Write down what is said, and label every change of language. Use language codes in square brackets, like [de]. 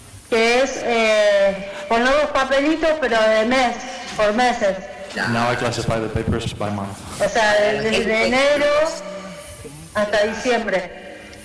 [es] que es poner los papelitos pero de mes, por meses. [en] Now I classify the papers by month, [es] O sea, desde enero hasta diciembre.